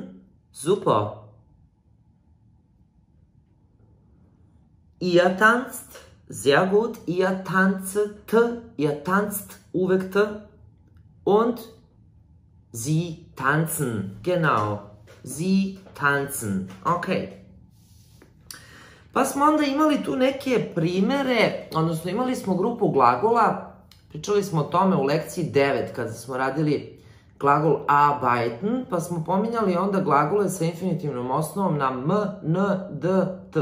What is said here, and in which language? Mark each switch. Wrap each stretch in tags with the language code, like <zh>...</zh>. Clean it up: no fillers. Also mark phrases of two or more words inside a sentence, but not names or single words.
<de>Super. Ihr tanzt. Sehr gut. Ihr tanzet. Ihr tanzt. Uvek t. Und sie tanzen. Genau. Sie tanzen. Ok.</de> <sr>Pa smo onda imali tu neke primere, odnosno imali smo grupu glagola, pričali smo o tome u lekciji 9 kada smo radili glagol arbeiten, pa smo pominjali onda glagole sa infinitivnom osnovom na m, n, d, t.</sr>